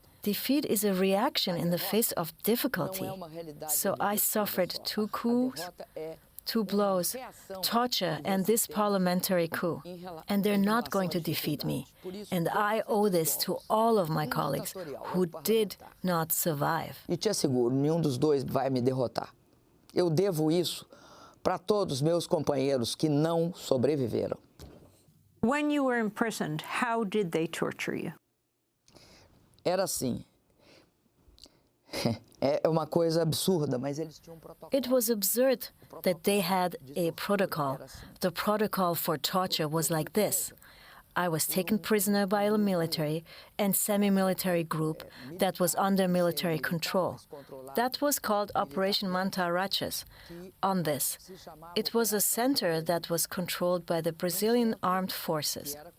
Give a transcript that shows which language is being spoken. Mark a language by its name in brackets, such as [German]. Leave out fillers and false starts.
[English] Defeat is a reaction in the face of difficulty. So I suffered 2 coups, 2 blows, torture, and this parliamentary coup. And they're not going to defeat me. And I owe this to all of my colleagues who did not survive. [Portuguese] E te asseguro, nenhum dos dois vai me derrotar. Eu devo isso para todos os meus companheiros que não sobreviveram. [English] When you were imprisoned, how did they torture you? [Portuguese] Era assim. É uma coisa absurda, mas eles tinham protocolo. [English] It was absurd that they had a protocol. The protocol for torture was like this. I was taken prisoner by a military and semi-military group that was under military control. That was called Operation Mantarachas. On this, it was a center that was controlled by the Brazilian armed forces.